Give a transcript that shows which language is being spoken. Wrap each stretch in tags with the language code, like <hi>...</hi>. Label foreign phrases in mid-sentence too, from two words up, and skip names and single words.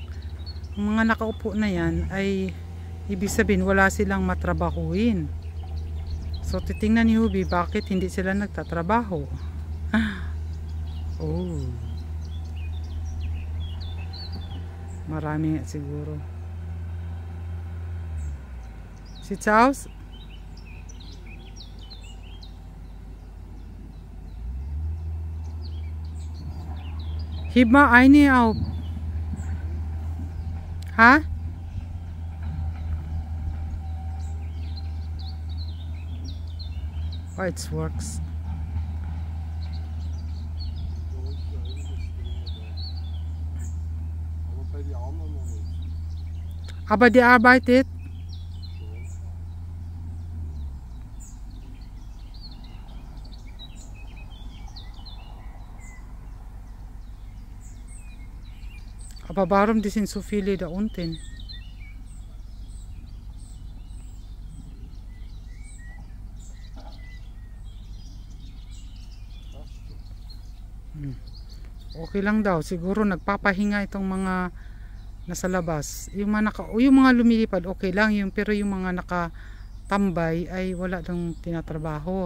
<tl>Ang mga nakaupo na yan ay ibig sabihin wala silang matrabahuin. So titingnan ni Hubby bakit hindi sila nagtatrabaho. Marami siguro.</tl> <de>Sieht's aus? Heb mal eine auf.</de> <en>Ha? Oh, it works.</en> <de>Aber bei den anderen noch nicht. Aber die arbeitet. Aber warum die sind so viele da unten?</de> <tl>Okay lang daw, siguro nagpapahinga itong mga nasa labas. Yung mga lumilipad okay lang yung, pero yung mga nakatambay ay wala dang tinatrabaho.</tl>